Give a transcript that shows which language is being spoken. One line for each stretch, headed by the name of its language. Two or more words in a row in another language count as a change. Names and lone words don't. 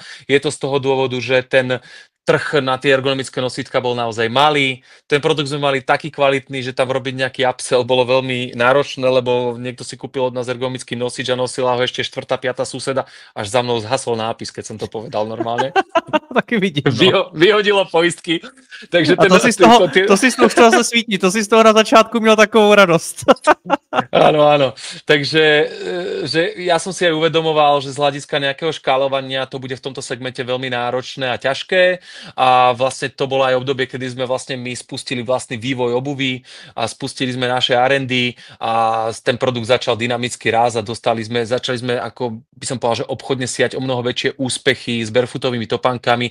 Slovak: Je to z toho dôvodu, že ten trh na tie ergonomické nosítka bol naozaj malý. Ten produkt sme mali taký kvalitný, že tam robiť nejaký upsell bolo veľmi náročné, lebo niekto si kúpil od nás ergonomický nosič a nosila ho ešte 4., 5. suseda, až za mnou zhasol nápis, keď som to povedal normálne.
Czech: Taky vidím. No.
Slovak: Vyhodilo poistky. Takže
Czech: to si z toho chtěl se svítit, to si z toho na začátku měl takovou radost.
Slovak: Áno. Takže že ja som si aj uvedomoval, že z hľadiska nejakého škálovania to bude v tomto segmente veľmi náročné a ťažké. A vlastne to bolo aj obdobie, kedy sme vlastne my spustili vlastný vývoj obuvy a spustili sme naše R&D a ten produkt začal dynamicky rásť a začali sme, ako by som povedal, že obchodne siať o mnoho väčšie úspechy s barefootovými topánkami.